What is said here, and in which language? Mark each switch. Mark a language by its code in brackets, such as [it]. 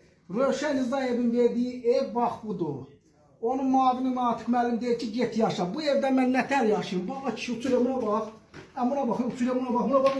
[az] Rövşən İzdayevin verdiği ev bak budur. Onun muavini Natiq müəllim deyir ki, get yaşa. Bu evdə mən nətər yaşayayım? [tr] Baba kişi uçuruyor, buna bak. Buna bak, uçuruyor, buna bak.